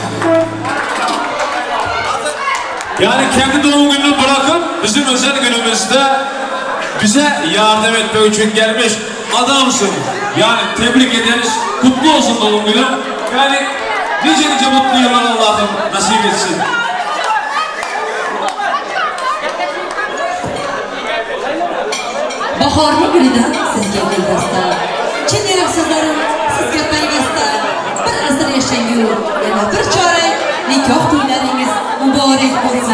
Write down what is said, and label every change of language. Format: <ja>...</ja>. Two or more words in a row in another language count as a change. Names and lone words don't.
<tr>Yani kendi doğum gününü bırakıp bizim özel günümüzde bize yardım etmek için gelmiş adamsın. Yani tebrik ederiz. Kutlu olsun doğum günün. Yani nice mutlu yıllar Allah'ım nasip etsin.</tr> <uz>Bahorning gulida sizga guldasta. Chin yurak so'zlarim sizga payg'asta. Bir asr yashangu, yana bir chorak nikoh to'ylaringiz muborak bo'lsin.</uz>